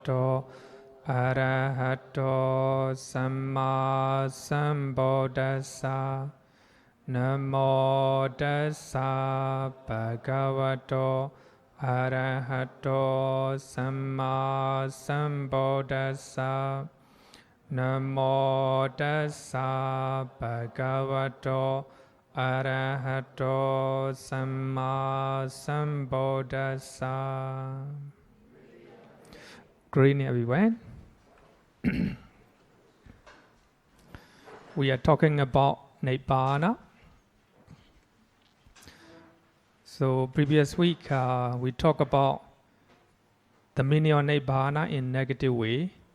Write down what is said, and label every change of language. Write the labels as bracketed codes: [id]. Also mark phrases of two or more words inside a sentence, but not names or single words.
[pi] to Arahato Samma Sambuddhassa Namo Tassa Bhagavato Arahato Samma Sambuddhassa Namo Tassa Bhagavato Arahato Samma Sambuddhassa. [en] Greeting everyone. We are talking about Nibbāna. So previous week we talked about the meaning of Nibbāna in negative way.